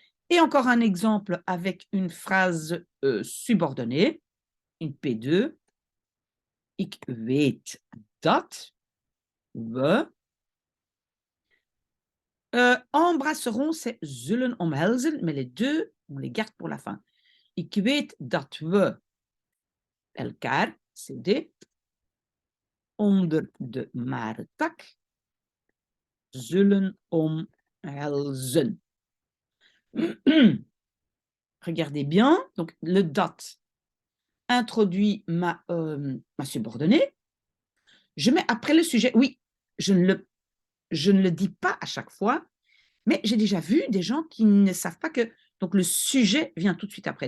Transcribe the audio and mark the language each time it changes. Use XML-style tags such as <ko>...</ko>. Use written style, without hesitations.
<fr>Et encore un exemple avec une phrase subordonnée, une P2.</fr> <nl>Ik weet dat we</nl> <fr>embrasserons, c'est</fr> <nl>zullen omhelzen,</nl> <fr>mais les deux, on les garde pour la fin.</fr> <nl>Ik weet dat we elkaar, COD, onder de marentak zullen omhelzen.</nl> <fr>Regardez bien, donc le dat introduit ma subordonnée. Je mets après le sujet, oui, je ne le dis pas à chaque fois, mais j'ai déjà vu des gens qui ne savent pas que donc le sujet vient tout de suite après.</fr>